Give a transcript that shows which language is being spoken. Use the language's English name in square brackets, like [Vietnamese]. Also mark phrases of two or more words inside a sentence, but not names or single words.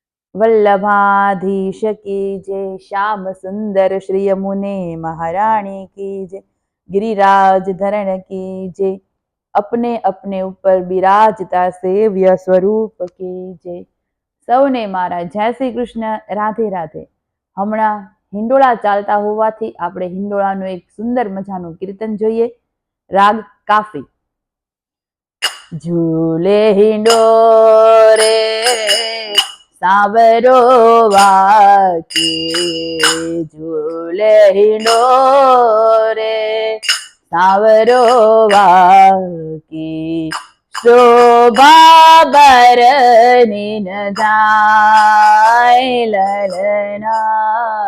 [Hindi] वल्लभाधीश की जय। श्याम सुंदर श्री यमुने महारानी की जय। गिरिराज धरण की जय। अपने अपने ऊपर [Gujarati] બિરાજતા સેવ્ય સ્વરૂપ [Hindi] की जय। [Gujarati] સૌને મારા જય શ્રી કૃષ્ણ, રાધે રાધે। હમણાં હિંડોળા ચાલતા હોવાથી આપણે હિંડોળાનું એક સુંદર મજાનું કીર્તન જોઈએ। રાગ કાફી। [Braj] झूले हिंडोरे सावरो वाके, झूले हिंडोरे सावरो वाके, शोभा बरनी न जाय ललना।